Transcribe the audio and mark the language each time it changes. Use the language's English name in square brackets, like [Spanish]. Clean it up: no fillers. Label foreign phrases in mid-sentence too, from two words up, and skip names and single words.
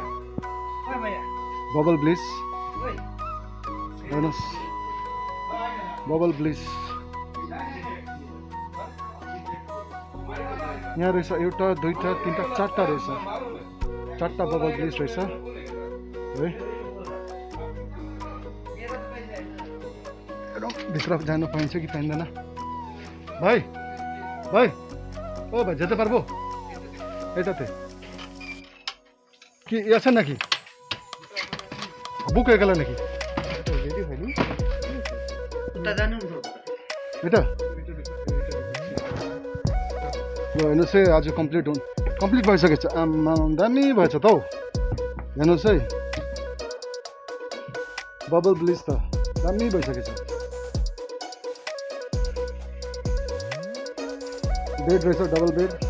[Nepali] बबल ब्लिच हेर्नुहोस्, बबल ब्लिच यहाँ रहेछ। एउटा दुईवटा तिनवटा चारवटा रहेछ, चारवटा बबल ब्लिच रहेछ है। भित्र जानु पाइन्छ कि पाइँदैन? भाइ भाइ ओ भाइ [Bangla] যেতে পারবো? এটাতে কি আছে নাকি? বুক হয়ে গেল নাকি? [Nepali] এটা हेर्नुहोस् है, आज कम्प्लिट भइसकेछ। दामी भएछ त हौ। हेर्नुहोस् है, बबल ब्लिच त दामी भइसकेछ। बेड रहेछ, डबल बेड।